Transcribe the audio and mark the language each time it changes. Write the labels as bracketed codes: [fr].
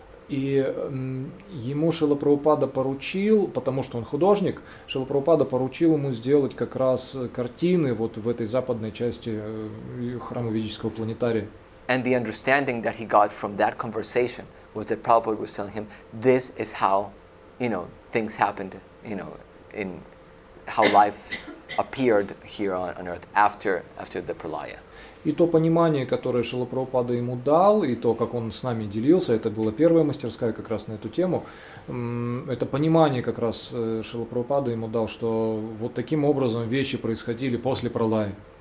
[ru] И ему Шрила Прабхупада поручил, потому что он художник, Шрила Прабхупада поручил ему сделать как раз картины вот в этой западной части храма ведического планетария. [en] And the understanding that he got from that conversation was that Prabhupada was telling him, this is how, things happened, in how life appeared here on earth after the pralaya. [ru] И то понимание, которое Шрила Прабхупада ему дал, и то, как он с нами делился, это была первая мастерская как раз на эту тему, это понимание как раз Шрила Прабхупада ему дал, что вот таким образом вещи происходили после пралая.